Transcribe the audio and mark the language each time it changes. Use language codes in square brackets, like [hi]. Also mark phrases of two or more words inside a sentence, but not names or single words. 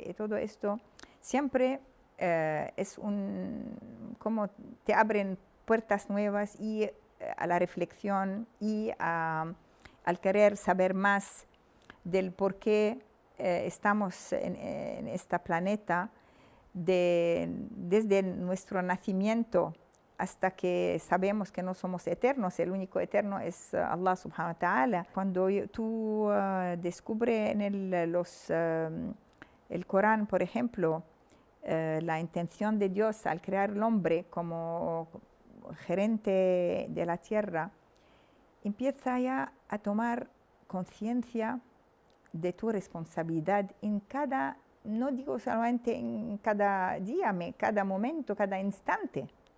[es] y todo esto, siempre es como te abren puertas nuevas y a la reflexión y al querer saber más del por qué estamos en este planeta, desde nuestro nacimiento hasta que sabemos que no somos eternos. El único eterno es [ar] الله سبحانه وتعالى. [es] Cuando tú descubres en el Corán, por ejemplo, la intención de Dios al crear al hombre como gerente de la tierra, empieza ya a tomar conciencia de tu responsabilidad en cada, no digo solamente en cada día, cada momento, cada instante.